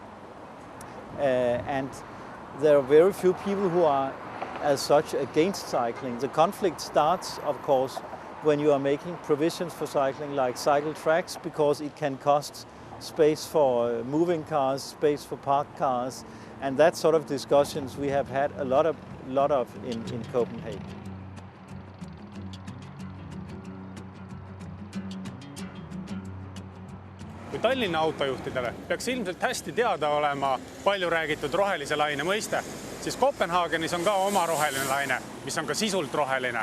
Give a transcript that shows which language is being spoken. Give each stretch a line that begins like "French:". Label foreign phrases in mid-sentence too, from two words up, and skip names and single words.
English: And there are very few people who are as such against cycling. The conflict starts, of course, when you are making provisions for cycling like cycle tracks, because it can cost space for moving cars, space for parked cars, and that sort of discussions we have had a lot of in Copenhagen.
Estonian: Kui Tallinna autojuhtidele peaks ilmselt hästi teada olema palju räägitud rohelise laine mõiste, siis Kopenhaagenis on ka oma roheline laine, mis on ka sisult roheline.